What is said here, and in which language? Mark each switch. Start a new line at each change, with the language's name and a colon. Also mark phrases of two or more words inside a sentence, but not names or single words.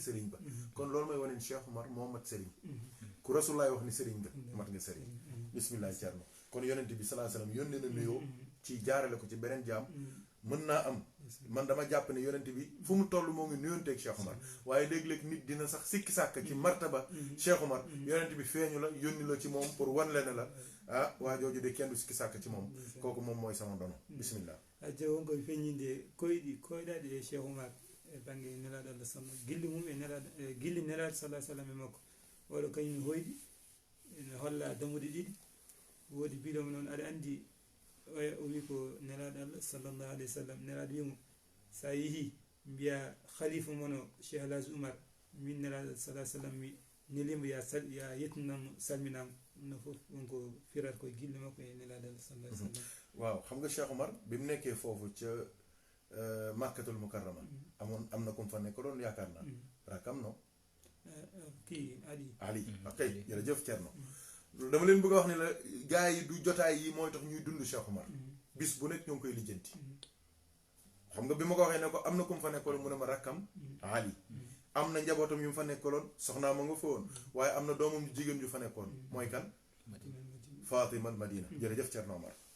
Wolof: sëriñ ba kon loolu mooy wane ni Cheikh Oumar moo mat sëriñ ku rasulullah wax ni sëriñ nga mat nga sëriñ bismillah Thierno kon yonent bi
Arabic: صلى الله عليه وسلم
Wolof: yónnee na nuyoo ci jaarale ko ci beneen jaam mën naa am man dama jàpp ne yonent bi fu mu toll moo ngi nuyonteeg Cheikh Oumar waaye léeg-léeg nit dina sax sikki sàkk ci martaba Cheikh Oumar yonent bi feeñu la yónni la ci moom pour wan leen la ah waa jooju de kenn du sikki sàkk ci moom kooku moom mooy sama dono bismillah
Fula: hajja wonko feññinde koyɗaɗi e Cheikh Oumar e banggue nelaɗo Allah sallam gilli mum e nelaɗo gilli nelaɗo sallah sallam e makko oɗo kañum hoyɗi ene holla damude ɗiɗi woodi biɗomo noon aɗa andi o wi ko nelaɗo Allah
Arabic: صلى الله عليه وسلم
Fula: nelaɗo wimo sa yeehi mbiya khalifa mono Cheikh Alhaji Oumar min nelaɗo sallah sallam mi nelimo ya yettinanmo salminama no fof wonko firat koye gille makko e nelaɗo Allah
Arabic: صلى الله عليه وسلم
Wolof: waaw xam nga Cheikh Oumar bi mu nekkee foofu ca Makkatul Mukarrama am na comme fa nekk doon yaakaar naa rakam no kii Ali ok jërëjëf Thierno dama leen bëgg a wax ne
French: la gars
Wolof: yi du jotaay yi mooy tax ñuy dund Cheikh Oumar bis bu nekk ñoo ngi koy lijjanti xam nga bi ma ko waxee ne ko am na comme fa nekkaloon mu ne ma rakkam Ali am na njabootam yu mu fa nekkaloon soxnaa ma nga fa woon waaye am na doomam ju jigéen ju fa nekkoon mooy kan Fatima Madina jërëjëf Thierno Omar